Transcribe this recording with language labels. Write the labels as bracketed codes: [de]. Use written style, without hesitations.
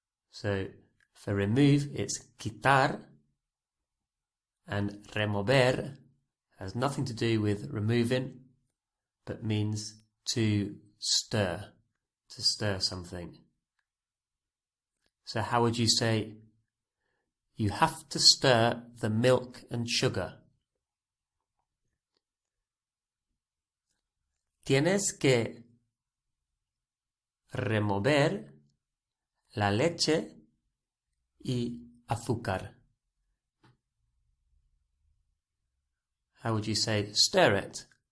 [en] So for remove it's quitar, and remover has nothing to do with removing, but means to stir something. So how would you say, you have to stir the milk and sugar? [es] Tienes que remover la leche y azúcar. [en] How would you say, stir it?